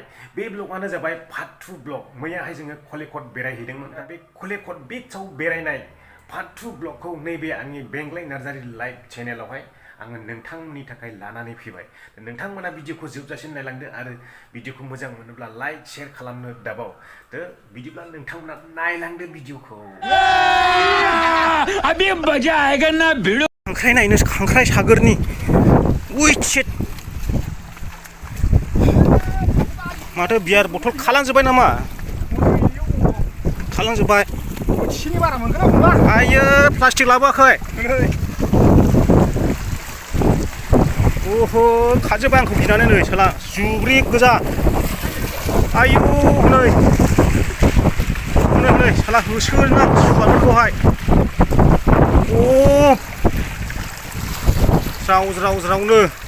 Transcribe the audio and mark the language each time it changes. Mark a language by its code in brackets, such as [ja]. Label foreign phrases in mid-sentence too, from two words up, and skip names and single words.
[brx] बे ब्लगानो जाबाय पार्ट 2 ब्लग मैयाहाय जोङो कलेकट बेरायहैदोंमोन दा बे कलेकट बीचआव बेरायनाय पार्ट 2 ब्लगखौ नैबे आंनि बेंगलाय नार्जारि लाइभ चेनेलावहाय आङो नोंथांमोननि थाखाय लानानै फैबाय नोंथांमोना भिडिअखौ जोबजासिम नायलांदो आरो भिडिअखौ मोजां मोनोब्ला [en] like share [brx] खालामनो दाबाव दा बिदिब्ला नोंथांमोना नायलांदो भिडिअखौ [hi] अभी मजा आएगा ना भिड़ो [brx] खांख्राइ नायनो खांख्राइ सागोरनि [en] white sheet [brx] माथो [en] beer bottle [brx] खालांजोब्बाय नामा खालांजोब्बाय बोथिसेनि बारा मोनगोन ना मोनला आयो प्लास्टिक लाबोआखै ओहो खाजोब्बाय आंखौ गिनानै नै साला जुब्रि गोजा आयु नै नै साला होसोना सुवाफोरखौहाय अ ज्राव ज्राव ज्रावनो